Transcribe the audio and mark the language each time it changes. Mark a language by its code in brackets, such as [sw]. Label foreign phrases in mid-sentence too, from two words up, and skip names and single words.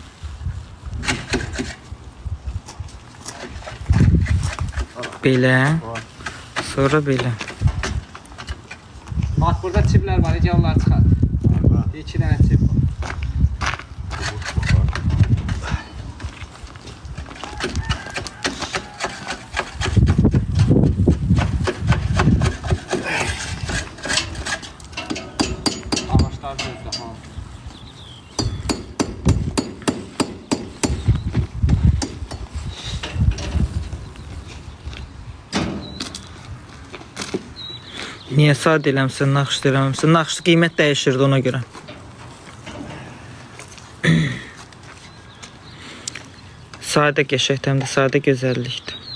[az] Belə. Sonra belə. [tr] Bak burada çipler var. Gel onları çıkar. 2 tane çip var. Ağaçlar düzdür. Ha. [az] Niyə sadə eləmsən, naxışlı eləməmsən? Naxışlı qiymət dəyişirdi ona görə. Sadə qəşəngdir, həm də sadə gözəllikdir.